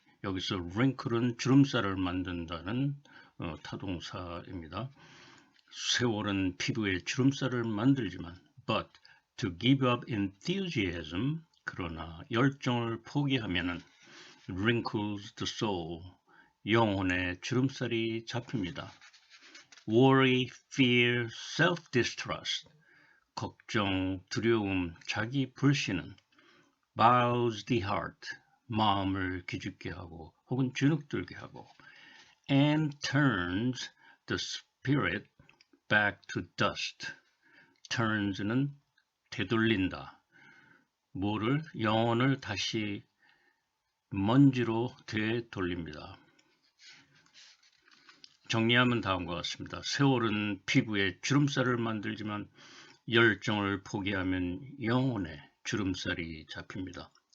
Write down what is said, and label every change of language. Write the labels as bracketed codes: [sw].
[ko] 여기서 wrinkle은 주름살을 만든다는 타동사입니다. 세월은 피부에 주름살을 만들지만 [en] but to give up enthusiasm [ko] 그러나 열정을 포기하면은 [en] wrinkles the soul [ko] 영혼의 주름살이 잡힙니다. [en] Worry, fear, self-distrust [ko] 걱정, 두려움, 자기 불신은 [en] bows the heart [ko] 마음을 기죽게 하고 혹은 주눅들게 하고 [en] and turns the spirit back to dust. [ko] turns는 되돌린다. 뭐를? 영혼을 다시 먼지로 되돌립니다. 정리하면 다음과 같습니다. 세월은 피부에 주름살을 만들지만 열정을 포기하면 영혼에 주름살이 잡힙니다.